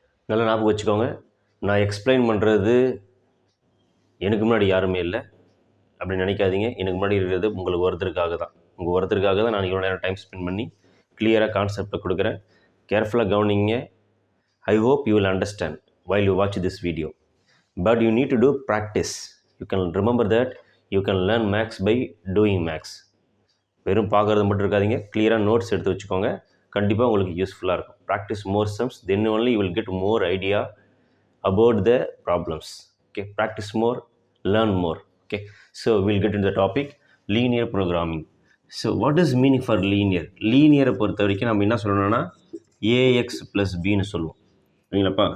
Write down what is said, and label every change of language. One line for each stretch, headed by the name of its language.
Tamil: நல்லா ஞாபகம் வச்சுக்கோங்க, நான் எக்ஸ்பிளைன் பண்ணுறது எனக்கு முன்னாடி யாருமே இல்லை அப்படின்னு நினைக்காதீங்க. எனக்கு முன்னாடி இருக்கிறது உங்களுக்கு ஒருத்தருக்காக தான். உங்கள் ஒருத்தருக்காக தான் நான் இவ்வளோ நேரம் டைம் ஸ்பெண்ட் பண்ணி கிளியராக கான்செப்டை கொடுக்குறேன். கேர்ஃபுல்லாக கவனிங்க.
English: I hope you will understand while you watch this video, but you need to do practice. You can remember that you can learn maths by doing maths.
Tamil: வெறும் பார்க்குறது மட்டும் இருக்காதீங்க, கிளியராக நோட்ஸ் எடுத்து வச்சுக்கோங்க. கண்டிப்பாக உங்களுக்கு யூஸ்ஃபுல்லாக இருக்கும்.
English: Practise more sums, then only you will get more idea about the problems. Okay, practise more, learn more. Okay, so will get in the topic linear programming. So what is meaning for linear?
Tamil: லீனியரை பொறுத்த வரைக்கும் நம்ம என்ன சொல்லணும்னா ax plus பின்னு சொல்லுவோம். சரிங்களாப்பா?